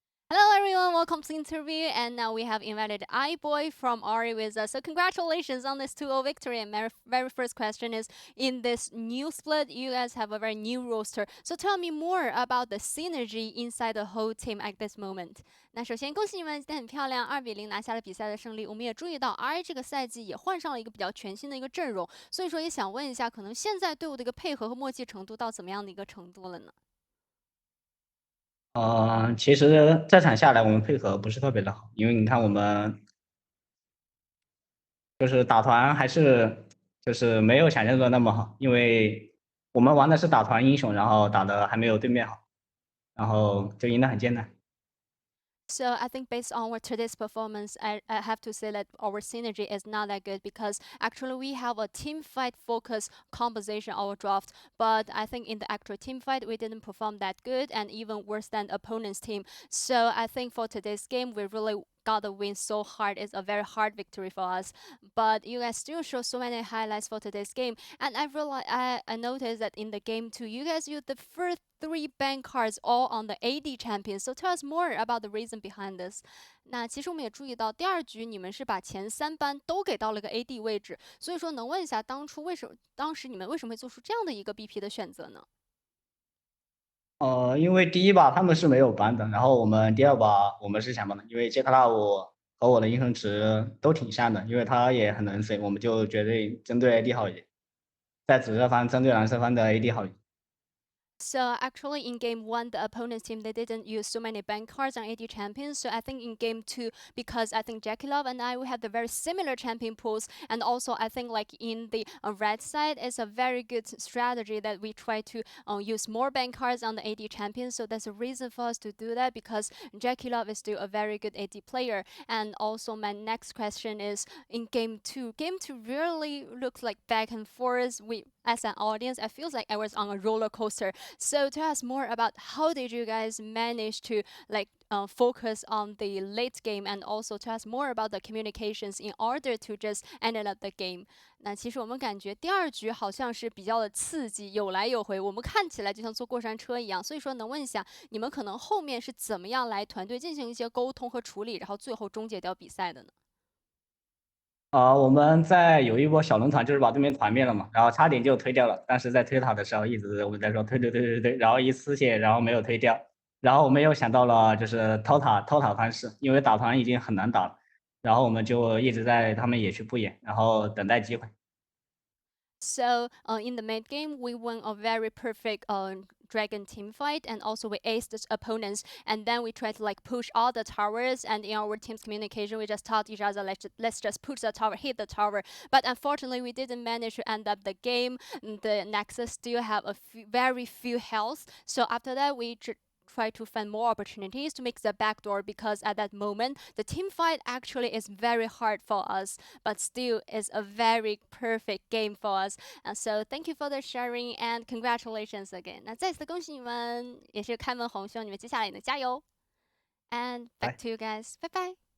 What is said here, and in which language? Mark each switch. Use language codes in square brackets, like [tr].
[en] Hello everyone, welcome to the interview, and now we have invited iBoy from RA with us. So congratulations on this 2-0 victory. And my very first question is, in this new split, you guys have a very new roster. So tell me more about the synergy inside the whole team at this moment. [zh] 那首先恭喜你们，今天很漂亮，2-0拿下了比赛的胜利。我们也注意到 RA 这个赛季也换上了一个比较全新的一个阵容，所以说也想问一下，可能现在队伍的一个配合和默契程度到怎么样的一个程度了呢？其实这场下来我们配合不是特别的好，因为你看我们就是打团还是就是没有想象中的那么好，因为我们玩的是打团英雄，然后打的还没有对面好，然后就赢得很艰难。 [en] So I think based on our today's performance, I have to say that our synergy is not that good because actually we have a team fight focus composition our draft, but I think in the actual team fight we didn't perform that good and even worse than opponent's team. So I think for today's game we really got the win so hard. It's a very hard victory for us. But you guys still show so many highlights for today's game. And I realized I noticed that in the game too, you guys used the first 3 bank cards all on the AD champion. So tell us more about the reason behind this. [zh] 那其实我们也注意到，第2局你们是把前3班都给到了个 AD 位置，所以说能问一下，当时你们为什么会做出这样的一个 BP 的选择呢？因为第一把他们是没有ban的，然后我们第2把我们是想ban的，因为杰克纳姆和我的英雄值都挺像的，因为他也很能水，我们就绝对针对 AD 好一点，在紫色方针对蓝色方的 AD 好一点。 [en] So actually in game 1, the opponent's team, they didn't use so many bank cards on AD champions. So I think in game 2, because I think Jackie Love and I, we have the very similar champion pools. And also I think like in the red side, it's a very good strategy that we try to use more bank cards on the AD champions. So that's a reason for us to do that because Jackie Love is still a very good AD player. And also my next question is in game 2 really looks like back and forth. We, as an audience, I feel like I was on a roller coaster. So tell us more about how did you guys manage to like focus on the late game and also tell us more about the communications in order to just end up the game. [zh] 那其实我们感觉第2局好像是比较的刺激，有来有回，我们看起来就像坐过山车一样。所以说能问一下，你们可能后面是怎么样来团队进行一些沟通和处理，然后最后终结掉比赛的呢？我们在有一波小龙团，就是把对面团灭了嘛，然后差点就推掉了，但是在推塔的时候一直我们在说推，然后一丝血，然后没有推掉，然后我们又想到了就是偷塔方式，因为打团已经很难打了，然后我们就一直在他们野区布野，然后等待机会。 [en] So in the mid game, we won a very perfect dragon team fight, and also we aced the opponents. And then we tried to like push all the towers. And in our team's communication, we just taught each other let's just push the tower, hit the tower. But unfortunately, we didn't manage to end up the game. The Nexus still have very few health. So after that, we try to find more opportunities to make the backdoor because at that moment the team fight actually is very hard for us, but still is a very perfect game for us. So thank you for the sharing and congratulations again. [zh] 那再次恭喜你们，也是开门红，希望你们接下来也能加油。 [en] And back to you guys. Bye bye.